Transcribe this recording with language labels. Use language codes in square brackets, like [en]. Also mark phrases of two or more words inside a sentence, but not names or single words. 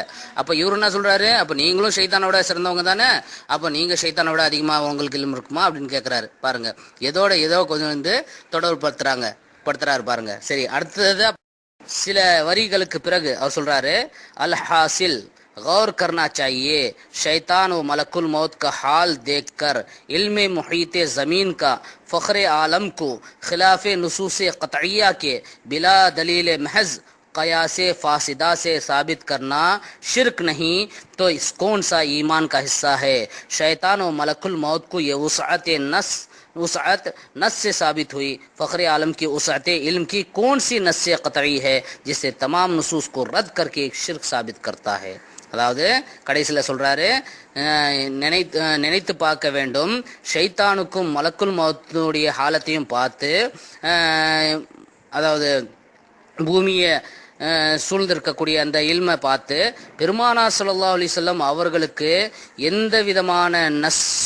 [ta] அப்போ இவர் என்ன சொல்றாரு, அப்போ நீங்களும் ஷைத்தானோட சிறந்தவங்க தானே, அப்போ நீங்கள் ஷைத்தானை விட அதிகமாக உங்களுக்கு இல்மு இருக்குமா அப்படின்னு கேட்குறாரு. பாருங்க ஏதோ கொஞ்சம் தொடர்பு படுத்துறாரு பாருங்க. சரி, அடுத்தது சில வரிகளுக்கு பிறகு அவர் சொல்றாரு, [ur] الحاصل غور کرنا چاہیے، شیطان و ملک الموت کا حال دیکھ کر علم محیط زمین کا فخر عالم کو خلاف نصوص قطعیہ کے بلا دلیل محض قیاس فاسدہ سے ثابت کرنا شرک نہیں تو اس کون سا ایمان کا حصہ ہے? شیطان و ملک الموت کو یہ وسعت نص سے ثابت ہوئی، فخر عالم کی وسعت علم کی کون سی نص قطعی ہے جس سے تمام نصوص کو رد کر کے ایک شرک ثابت کرتا ہے. [ta] அதாவது கடைசியில் சொல்றாரு, நினைத்து பார்க்க வேண்டும், ஷைத்தானுக்கும் மலக்குல் மௌத்துடைய ஹாலத்தையும் பார்த்து, அதாவது பூமியை சூழ்ந்திருக்கக்கூடிய அந்த இல்மை பார்த்து பெருமானார் [ar] صلى الله عليه وسلم [ta] அவர்களுக்கு எந்த விதமான நஸ்